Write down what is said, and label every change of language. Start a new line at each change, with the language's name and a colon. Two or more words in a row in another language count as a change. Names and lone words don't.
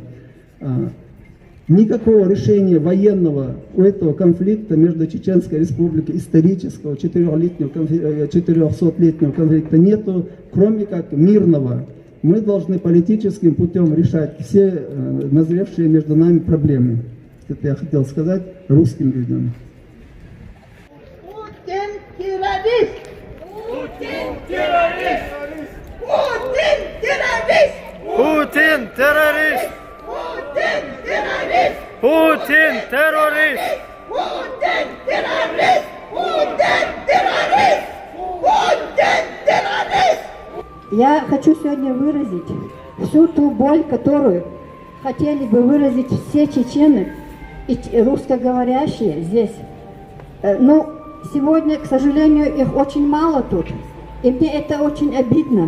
Russian: Никакого решения военного у этого конфликта между Чеченской Республикой, исторического 400-летнего конфликта нету, кроме как мирного. Мы должны политическим путем решать все назревшие между нами проблемы. Это я хотел сказать русским людям. Путин террорист! Путин террорист! Путин террорист! Путин террорист! Путин террорист! Путин террорист! Путин террорист! Путин террорист! Путин террорист! Я хочу сегодня выразить всю ту боль, которую хотели бы выразить все чечены и русскоговорящие здесь. Но сегодня, к сожалению, их очень мало тут, и мне это очень обидно.